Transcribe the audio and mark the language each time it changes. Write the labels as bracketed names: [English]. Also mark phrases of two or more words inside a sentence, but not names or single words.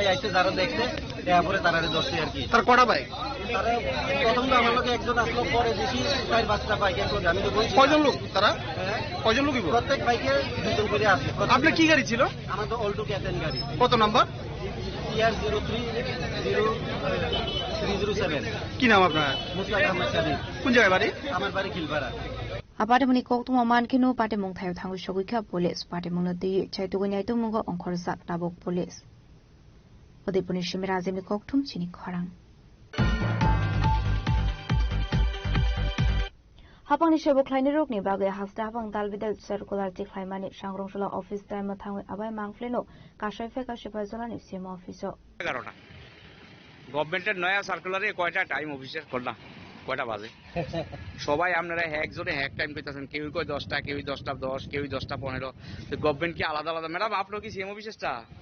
[Bangla] আইসে যারা দেখছে এরপরে তারা ধরছে আর কি তার কটা বাইক তারা প্রথম তো আমার লোকে একজন আসলো পরে দেখি 4-5টা বাইকের মধ্যে আমি তো বলছি কয়জন লোক তারা কয়জন লোক প্রত্যেক বাইকে 2 জন করে আছে আপনার কি গাড়ি ছিল আমার তো অল্টো ক্যাটেন গাড়ি কত নাম্বার TR030307 কি নাম আপনার মুস্তাক আহমেদ সাদিক কোন জায়গায় বাড়ি আমার বাড়ি খিলপাড়া [Kok Borok] Aparte muni koktuma mankino pate mung thayo thangu shogui kha police pate munoti chaitugoi nai tumungo onkhorsak tabok police Odipuni Shimirazimni koktum chini khorang Hapang ni shebo khlaini rokni bagai hasta hapang dalbidal circular ti khlaimani sangrongsola [English] office time [Kok Borok] thangoi abai mangfleno kashai fe kashipa jolani [English] CMO office [Bangla] 11টা গভর্নমেন্টের নয়া সার্কুলারে কয়টা টাইম অফিসের খোলা কয়টা বাজে সবাই আপনারা একজনে এক টাইম কইতাছেন কেউ কই 10টা কেউ 10টা 10 কেউ 10টা 15 তো গভর্নমেন্ট কি আলাদা আলাদা ম্যাডাম আপনার কি সিএম অফিসেরটা